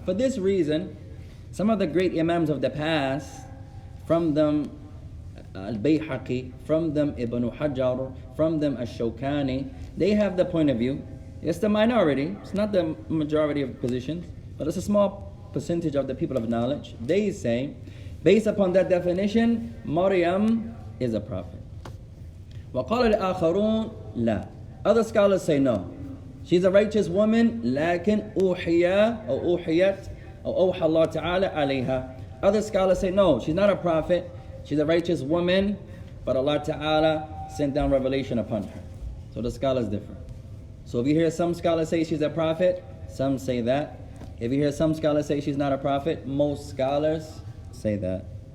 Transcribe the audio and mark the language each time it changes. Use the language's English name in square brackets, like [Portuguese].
[English] For this reason, some of the great imams of the past, from them Al-Bayhaqi, from them Ibn Hajar, from them Ash-Shawkani, they have the point of view. It's the minority, it's not the majority of positions, but it's a small percentage of the people of knowledge. They say, based upon that definition, Maryam is a prophet. [Arabic] وقال الآخرون لا. [English] Other scholars say no. She's a righteous woman, [Arabic] لكن أوحي أو أوحيت أو أوحى الله تعالى عليها. [English] Other scholars say no, she's not a prophet. She's a righteous woman, but Allah Ta'ala sent down revelation upon her. So the scholars differ. So if you hear some scholars say she's a prophet, some say that. If you hear some scholars say she's not a prophet, most scholars say that.